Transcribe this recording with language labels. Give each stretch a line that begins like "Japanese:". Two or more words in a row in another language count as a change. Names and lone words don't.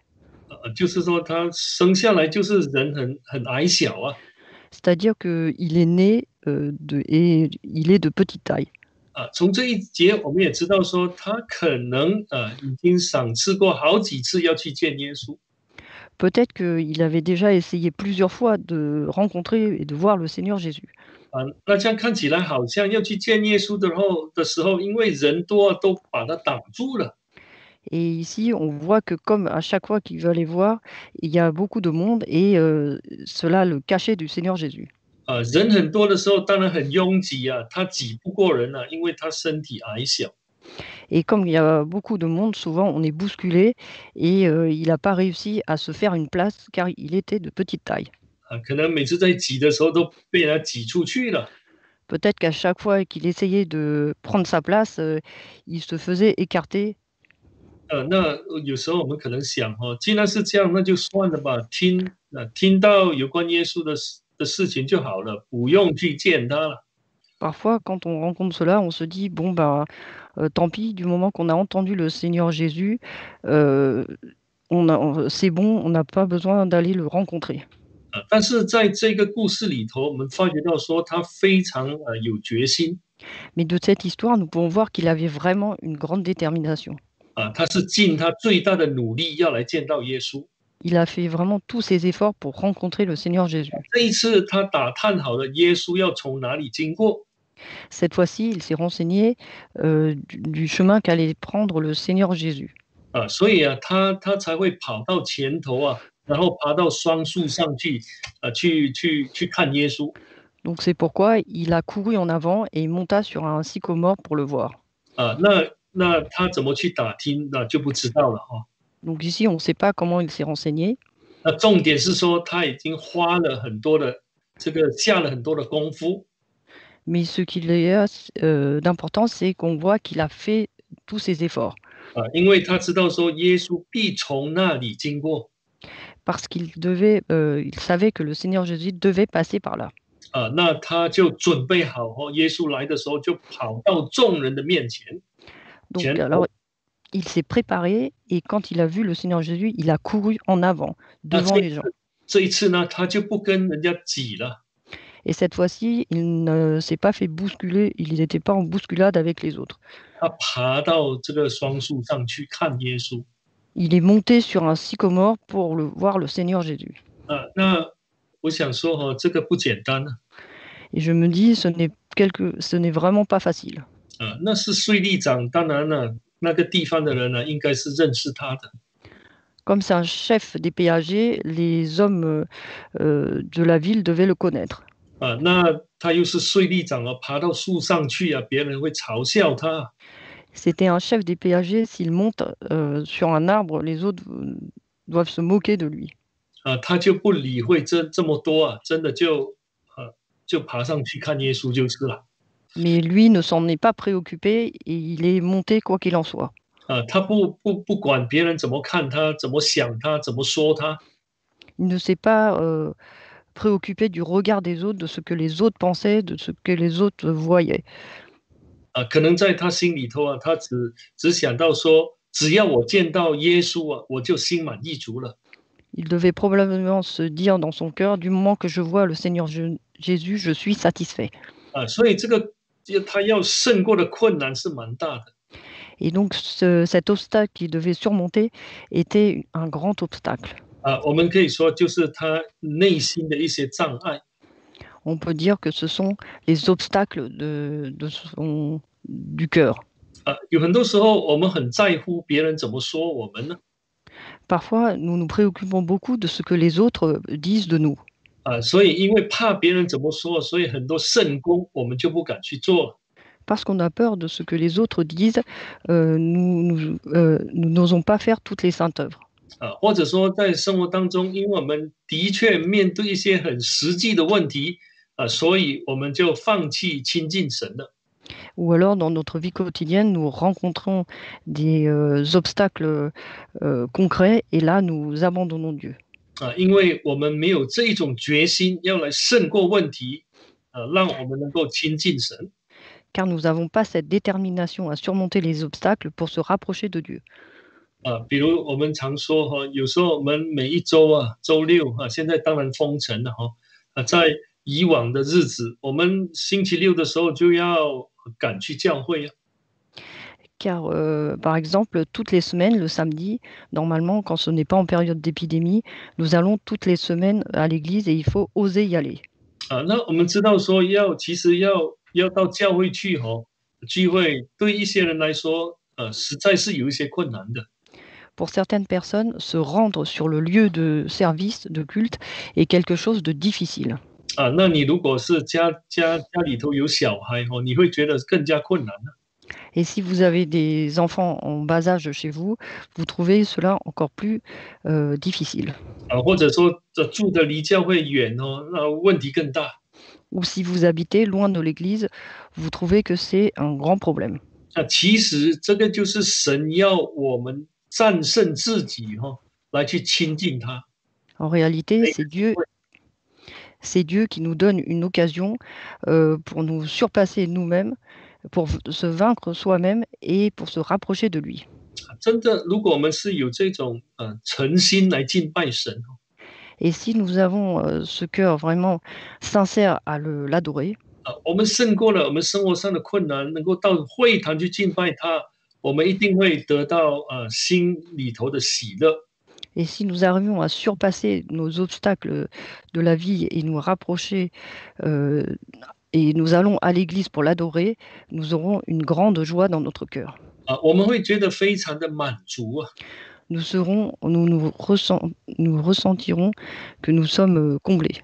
Chinese: 就是说他生下来就是人很矮小啊。
French: C'est-à-dire qu'il est né et il est de petite taille.
Chinese: 从这一节我们也知道说，他可能已经赏赐过好几次要去见耶稣。
French: Peut-être qu'il avait déjà essayé plusieurs fois de rencontrer et de voir le Seigneur Jésus.
Chinese: 那这样看起来好像要去见耶稣的时候，因为人多都把他挡住了。
French: Et ici, on voit que comme à chaque fois qu'il veut aller voir, il y a beaucoup de monde et cela le cachait du Seigneur Jésus.
Chinese: 人很多的时候当然很拥挤啊，他挤不过人啊，因为他身体矮小。
French: Et comme il y a beaucoup de monde, souvent on est bousculé et il n'a pas réussi à se faire une place car il était de petite taille.
Chinese: 可能每次在挤的时候都被人家挤出去了。
French: Peut-être qu'à chaque fois qu'il essayait de prendre sa place, il se faisait écarter.
Chinese: 那有时候我们可能想既然是这样，那就算了吧，听到有关耶稣的事情就好了，不用去见他了。
French: Parfois, quand on rencontre cela, on se dit, bon, ben, tant pis, du moment qu'on a entendu le Seigneur Jésus, c'est bon, on n'a pas besoin d'aller le rencontrer.
Chinese: 但是在这个故事里头，我们发觉到说他非常有决心。
French: Mais de cette histoire, nous pouvons voir qu'il avait vraiment une grande détermination.
Chinese: 他是尽他最大的努力要来见到耶稣。
French: Il a fait vraiment tous ses efforts pour rencontrer le Seigneur Jésus.
Chinese: 这一次他打探好了耶稣要从哪里经过。
French: Cette fois-ci, il s'est renseigné du chemin qu'allait prendre le Seigneur Jésus.
Chinese: 所以他才会跑到前头然后爬到双树上去去看耶稣。
French: Donc c'est pourquoi il a couru en avant et il monta sur un sycomore pour le voir.
Chinese: 那他怎么去打听，那就不知道了哈。
French: Donc ici, on ne sait pas comment il s'est renseigné.
Chinese: 那重点是说他已经花了很多的下了很多的功夫。
French: Mais ce qu'il y a d'important, c'est qu'on voit qu'il a fait tous ses efforts.
Chinese: 因为他知道说耶稣必从那里经过。
French: Parce qu'il savait que le Seigneur Jésus devait passer par là.
Chinese: 那他就准备好耶稣来的时候就跑到众人的面前。
French: Donc alors, il s'est préparé et quand il a vu le Seigneur Jésus, il a couru en avant, devant les gens.
Chinese: 这一次呢，他就不跟人家挤了。
French: Et cette fois-ci, il ne s'est pas fait bousculer, il n'était pas en bousculade avec les autres.
Chinese: 他爬到这个双树上去看耶稣。
French: Il est monté sur un sycomore pour voir le Seigneur Jésus.
Chinese: 那我想说这个不简单。
French: Et je me dis, ce n'est vraiment pas facile.
Chinese: 那是税吏长，当然了，那个地方的人呢，应该是认识他的。
French: Comme c'est un chef des péagers, les hommes de la ville devaient le connaître.
Chinese: 那他又是税吏长爬到树上去别人会嘲笑他。
French: C'était un chef des péagers, s'il monte sur un arbre, les autres doivent se moquer de lui.
Chinese: 他就不理会这么多真的就爬上去看耶稣就是了。
French: Mais lui ne s'en est pas préoccupé et il est monté quoi qu'il en soit.
Chinese: 他不管别人怎么看他，怎么想他，怎么说他。
French: Il ne s'est pas préoccupé du regard des autres, de ce que les autres pensaient, de ce que les autres voyaient.
Chinese: 可能在他心里头他只想到说，只要我见到耶稣我就心满意足了。
French: Il devait probablement se dire dans son cœur, du moment que je vois le Seigneur Jésus, je suis satisfait.
Chinese: 所以这个他要胜过的困难是蛮大的。
French: Et donc cet obstacle qu'il devait surmonter était un grand obstacle.
Chinese: 我们可以说就是他内心的一些障碍。
French: On peut dire que ce sont les obstacles du cœur.
Chinese: 有很多时候我们很在乎别人怎么说我们呢？
French: Parfois, nous nous préoccupons beaucoup de ce que les autres disent de nous.
Chinese: 所以因为怕别人怎么说，所以很多圣功我们就不敢去做。
French: Parce qu'on a peur de ce que les autres disent, nous n'osons pas faire toutes les saintes œuvres.
Chinese: 或者说在生活当中，因为我们的确面对一些很实际的问题，所以我们就放弃亲近神了。
French: Ou alors, dans notre vie quotidienne, nous rencontrons des obstacles concrets et là, nous abandonnons Dieu.
Chinese: 因为我们没有这一种决心要来胜过问题，让我们能够亲近神。
French: Car nous n'avons pas cette détermination à surmonter les obstacles pour se rapprocher de Dieu.
Chinese: 比如我们常说哈，有时候我们每一周周六现在当然封城了哈，在以往的日子，我们星期六的时候就要赶去教会啊。
French: Car, par exemple, toutes les semaines, le samedi, normalement, quand ce n'est pas en période d'épidémie, nous allons toutes les semaines à l'église et il faut oser y aller.
Chinese: 那我们知道说其实要到教会去聚会，对一些人来说，实在是有一些困难的。
French: Pour certaines personnes, se rendre sur le lieu de service, de culte, est quelque chose de difficile.
Chinese: 那你如果是家里头有小孩你会觉得更加困难了。
French: Et si vous avez des enfants en bas âge chez vous, vous trouvez cela encore plus difficile.
Chinese: 或者说住的离教会远那问题更大。
French: Ou si vous habitez loin de l'église, vous trouvez que c'est un grand problème.
Chinese: 其实这个就是神要我们战胜自己来去亲近他。
French: En réalité, c'est Dieu qui nous donne une occasion pour nous surpasser nous-mêmes, pour se vaincre soi-même et pour se rapprocher de lui.
Chinese: 真的，如果我们是有这种诚心来敬拜神
French: Et si nous avons ce cœur vraiment sincère à l'adorer,
Chinese: 我们胜过了我们生活上的困难，能够到会堂去敬拜他，我们一定会得到心里头的喜乐。
French: et si nous arrivons à surpasser nos obstacles de la vie et nous rapprocher, et nous allons à l'église pour l'adorer, nous aurons une grande joie dans notre cœur.
Chinese: 我们会觉得非常的满足啊。
French: Nous ressentirons que nous sommes comblés.